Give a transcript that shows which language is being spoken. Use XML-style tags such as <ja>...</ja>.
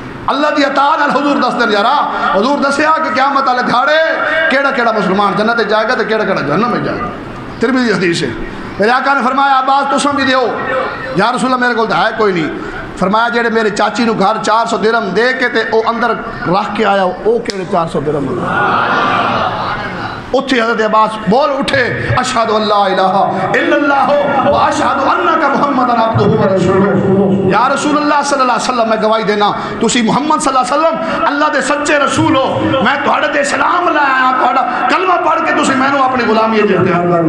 <pa>اللہ دی عطا نال حضور دس دن یارا حضور دسیا کہ قیامت والے دھاڑے کیڑا کیڑا مسلمان جنت جائے گا تو کیڑا کیڑا جہنم میں جائے گا. ترمذی حدیث ہے. میرے آقا نے فرمایا عباس تو سمجھ دیو. یا رسول اللہ میرے کو ہے کوئی نہیں. فرمایا جڑے میرے چاچی نو گھر 400 درہم دے کے تے او اندر رکھ کے آیا او کیڑے 400 درہم. اتھے حضرت عباس بول اٹھے</pa> <ar>اشہد ان لا الہ الا اللہ و اشہد انک محمد عبدہ و رسولہ.</ar> <pa>یا رسول اللہ صلی اللہ علیہ وسلم میں گواہی دینا تسی محمد صلی اللہ علیہ وسلم اللہ دے سچے رسول ہو. میں تہاڈے تے سلام لایا تہاڈا کلمہ پڑھ کے تسی مینوں اپنی غلامی دے دیا.</pa>